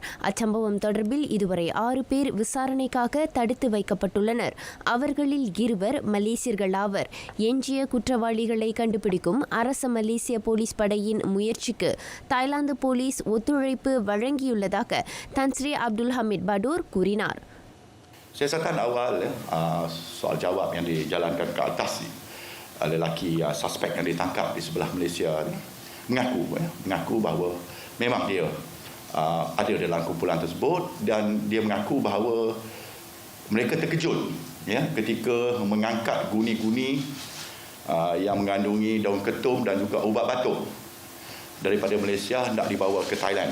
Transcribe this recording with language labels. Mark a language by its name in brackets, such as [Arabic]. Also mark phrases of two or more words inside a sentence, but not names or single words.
[Tamil] அச்சம்பவம் தொடர்பில் இதுவரை 6 பேர் விசாரணைக்காக தடுத்து வைக்கப்பட்டுள்ளனர். அவர்களில் 2 மலேசியர்கள் ஆவர். எஞ்சிய குற்றவாளிகளை கண்டுபிடிக்கும் அரச மலேசிய போலீஸ் படையின் முயற்சிக்கு தாய்லாந்து போலீஸ் ஒத்துழைப்பு வழங்கியுள்ளதாக தான் ஸ்ரீ அப்துல் ஹமீட் படூர் கூறினார். [Malay] Saya rasakan awal soal jawab yang dijalankan ke atas ni, lelaki suspek yang ditangkap di sebelah Malaysia ni mengaku bahawa memang dia ada dalam kumpulan tersebut dan dia mengaku bahawa mereka terkejut ya ketika mengangkat guni-guni yang mengandungi daun ketum dan juga ubat batuk daripada Malaysia hendak dibawa ke Thailand.